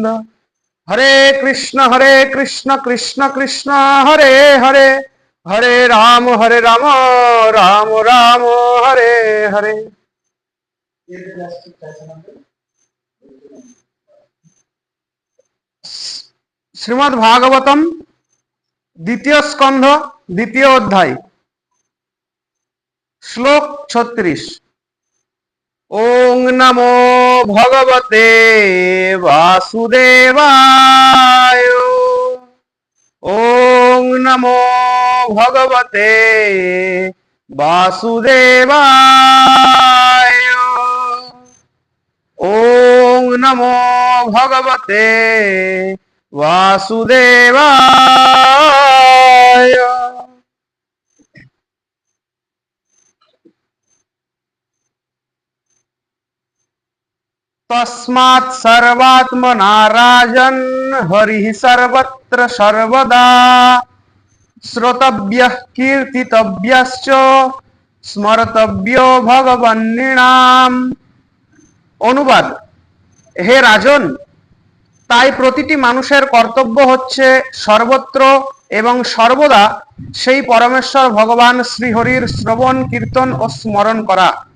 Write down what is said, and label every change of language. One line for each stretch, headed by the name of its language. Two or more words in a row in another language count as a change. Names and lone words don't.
Sanskrit: হরে কৃষ্ণ কৃষ্ণ কৃষ্ণ হরে হরে, হরে রাম রাম রাম হরে হরে।
Bangla: শ্রীমদ্ ভাগবতম দ্বিতীয় স্কন্ধ দ্বিতীয় অধ্যায় শ্লোক 36।
Sanskrit: ওং নমো ভগবতে বাসুদেবায়। ওং নমো ভগবতে বাসুদেবায়। ওং নমো ভগবতে বাসুদেবায়। তস্মাৎ সর্বাত্মনা রাজन् হরিঃ সর্বত্র সর্বদা শ্রোতব্যঃ কীর্তিতব্যশ্চ স্মর্তব্যো ভগবন্নৃণাম।
Bangla: অনুবাদ: হে রাজন, তাই প্রতিটি মানুষের কর্তব্য হচ্ছে সর্বত্র এবং সর্বদা সেই পরমেশ্বর ভগবান শ্রীহরির শ্রবণ কীর্তন ও স্মরণ করা।